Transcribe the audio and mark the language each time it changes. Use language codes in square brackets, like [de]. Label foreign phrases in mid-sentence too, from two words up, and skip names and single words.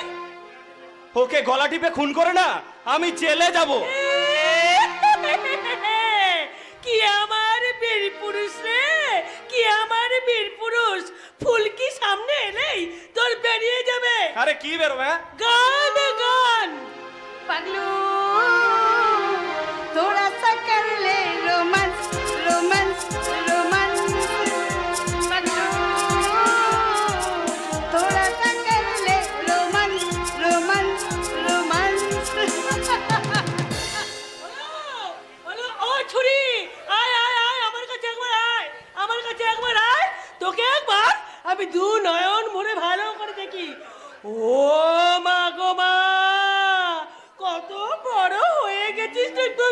[bn] ওকে গলা টিপে খুন করে না আমি জেলে যাব। কি আমার বীর পুরুষ রে, কি আমার বীর পুরুষ! ফুলকি সামনে এলেই তোর বেরিয়ে যাবে আরে কি বেরোবে? গান গান। [hi] पगलू थोड़ा सा कर ले रोमांस रोमांस रोमांस पगलू थोड़ा सा कर ले रोमांस रोमांस रोमांस [bn] হ্যালো ও ছুরি, আয় আয় আয় আমার কাছে একবার আয়, আমার কাছে একবার আয়, তোকে একবার আমি দু নয়ন ভরে ভালো করে দেখি। ও মা গো মা, কত বড় হয়ে গেছিস তুই।